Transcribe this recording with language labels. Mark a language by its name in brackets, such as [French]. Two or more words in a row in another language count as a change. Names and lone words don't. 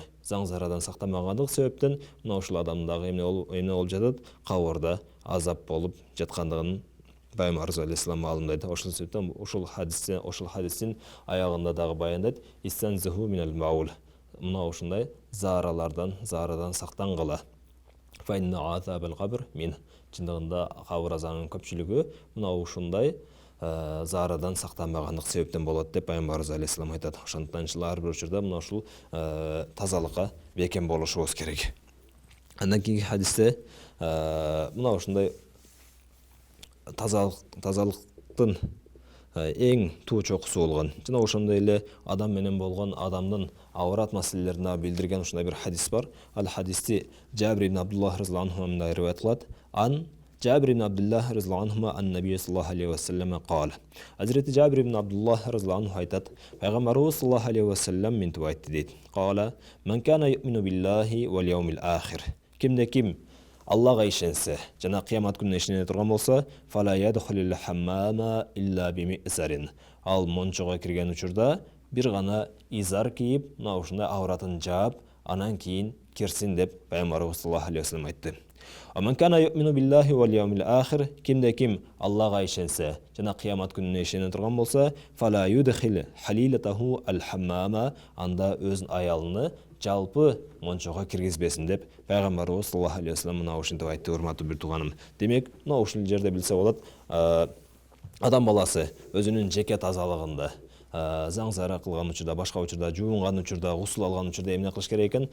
[Kyrgyz] Заң заарадан сактанбагандык себептен мына ушул адамдын дагы эмне болуп жатат? Кабырда азап болуп жаткандыгын пайгамбарыбыз алейхиссалам маалымдайт. Ошол себептен ушул хадистин аягында дагы баяндайт: [Arabic] "استنزهوا من البول." [Kyrgyz] Мына ушундай заарадан сактангыла. [Arabic] فإن عذاب القبر من. [Kyrgyz] Чындыгында кабыр азабынын көпчүлүгү мына ушундай заарадан сактанбагандык себептен болот деп пайгамбарыбыз алейхиссалам айтат. Ошондуктан ар бир учурда мына ушул тазалыкка бекем болушубуз керек. Андан кийинки хадисте мына ушундай тазалыктын эң туу чокусу болгон, жана ошондой эле адам менен болгон адамдын аврат маселелерин билдирген ушундай бир хадис бар. Ал хадисти Жабир ибн Абдуллах [Arabic] رضي الله عنه [Kyrgyz] мындай риваят кылат. [Arabic] جابر بن عبد الله رضي الله عنه عن النبي صلى الله عليه وسلم قال. [Kyrgyz] Азирет Жабир ибн Абдуллах [Arabic] رضي الله عنه [Kyrgyz] айтат: Пайгамбарыбыз [Arabic] صلى الله عليه وسلم [Kyrgyz] мынтип айтты дейт. Кала: [Arabic] "من كان يؤمن بالله واليوم الآخر." [Kyrgyz] Кимде ким Аллага ишенсе, жана кыямат күнүнө ишене турган болсо, [Arabic] فلا يدخل الحمام إلا بمئزر. [Kyrgyz] Ал мончого кирген учурда бир гана изар кийип, мына ушундай авратын жаап, анан кийин кирсин деп пайгамбарыбыз [Arabic] صلى الله عليه وسلم [Kyrgyz] айтты. [Arabic] من كان يؤمن بالله واليوم الآخر, [Kyrgyz] кимде ким Аллаға ишенсе, жана кыямат күнүнө ишене турган болса, [Arabic] فلا يدخل حليلته الحمام, [Kyrgyz] анда өзүнүн аялыны жалпы мончого киргизбесин деп пайгамбарыбыз [Arabic] صلى الله عليه وسلم [Kyrgyz] мына ушинтип айтты, урматтуу бир тууганым. Демек, мына ушул жерде билсе болот, адам баласы өзүнүн жеке тазалыгында заң зара кылган учурда, башка учурда, жуунган учурда, гусул алган учурда эмне кылыш керек экен?